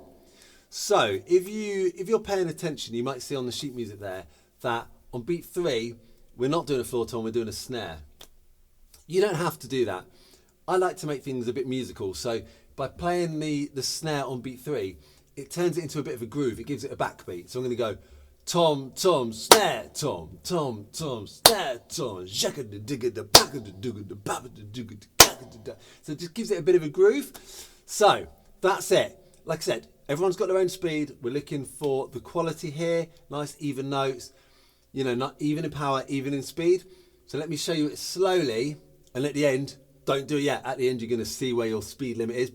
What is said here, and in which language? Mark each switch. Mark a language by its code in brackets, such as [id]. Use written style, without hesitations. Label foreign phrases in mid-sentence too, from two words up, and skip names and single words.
[en] So if you're paying attention, you might see on the sheet music there that on beat 3, we're not doing a floor tom, we're doing a snare. You don't have to do that. I like to make things a bit musical. So by playing the snare on beat 3, it turns it into a bit of a groove. It gives it a backbeat. So I'm going to go tom, tom, snare, tom, tom, tom, snare, tom, shaka-da, digga-da, baka-da, digga-da, baba-da, digga-da, kaka-da-da. So it just gives it a bit of a groove. So that's it. Like I said, everyone's got their own speed. We're looking for the quality here. Nice even notes. Not even in power, even in speed. So let me show you it slowly. And at the end, don't do it yet. At the end, you're going to see where your speed limit is.